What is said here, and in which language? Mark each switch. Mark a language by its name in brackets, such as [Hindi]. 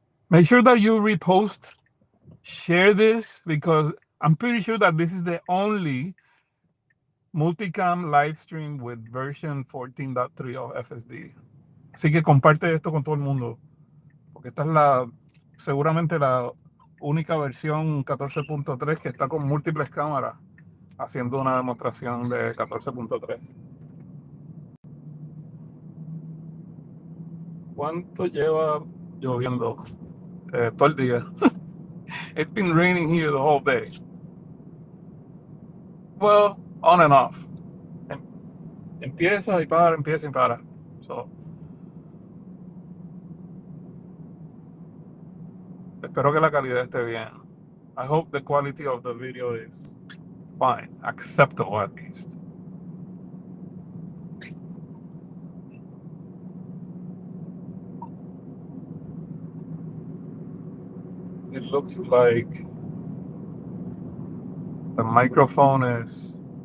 [English] Make sure that you repost, share this, because I'm pretty sure that this is the only multicam live stream with version 14.3 of FSD. [Spanish] Así que comparte esto con todo el mundo, porque esta es seguramente la única versión 14.3 que está con múltiples cámaras haciendo una demostración de 14.3. ¿Cuánto lleva lloviendo? Todo el día. [English] It's been raining here the whole day. Well, on and off. [Spanish] Empieza y para, empieza y para. So, espero que la calidad esté bien. [English] I hope the quality of the video is fine, acceptable at least. It looks like the microphone is...